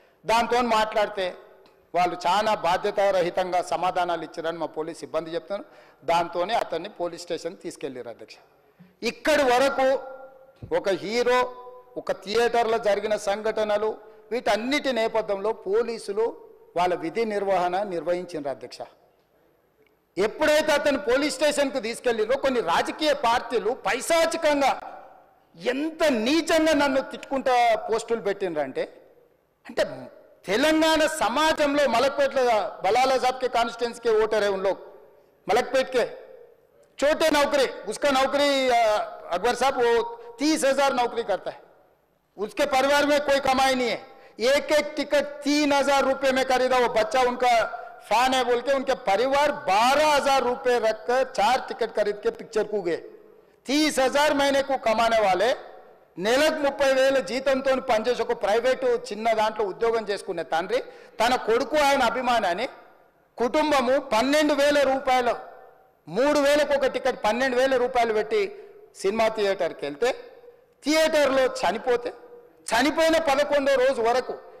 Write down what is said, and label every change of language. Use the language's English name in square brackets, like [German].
[Telugu] దాంతో మాట్లాడితే వాళ్ళు చాలా బాధ్యతారహితంగా సమాధానాలు ఇచ్చారని మా పోలీస్ సిబ్బంది చెప్తున్నారు. దాంతోనే అతన్ని పోలీస్ స్టేషన్ తీసుకెళ్ళారు అధ్యక్ష. ఇక్కడి వరకు ఒక హీరో, ఒక థియేటర్లో జరిగిన సంఘటనలు, వీటన్నిటి నేపథ్యంలో పోలీసులు వాళ్ళ విధి నిర్వహణ నిర్వహించారు అధ్యక్ష. ఎప్పుడైతే అతను పోలీస్ స్టేషన్కు తీసుకెళ్ళిరో కొన్ని రాజకీయ పార్టీలు పైశాచికంగా ఎంత నీచంగా నన్ను తిట్టుకుంటా పోస్టులు పెట్టినరంటే, అంటే [Hindi] तेलंगाना समाजम में मलकपेट बलाला साहब के कॉन्स्टिट्यूंस के वोटर है उन लोग मलकपेट के छोटे नौकरी, उसका नौकरी अकबर साहब वो 30,000 नौकरी करता है, उसके परिवार में कोई कमाई नहीं है, एक एक टिकट 3,000 रुपये में खरीदा, वो बच्चा उनका फैन है बोल के उनके परिवार 12,000 रुपये रखकर 4 टिकट खरीद के पिक्चर को गए। 30,000 महीने को कमाने वाले [Telugu] నెలకు 30,000 జీతంతో పనిచేసి ఒక ప్రైవేటు చిన్న దాంట్లో ఉద్యోగం చేసుకునే తండ్రి తన కొడుకు ఆయన అభిమానాన్ని కుటుంబము 12,000 రూపాయలు 3,000కు ఒక టికెట్ 12,000 రూపాయలు పెట్టి సినిమా థియేటర్కి వెళ్తే థియేటర్లో చనిపోతే చనిపోయిన 11వ రోజు వరకు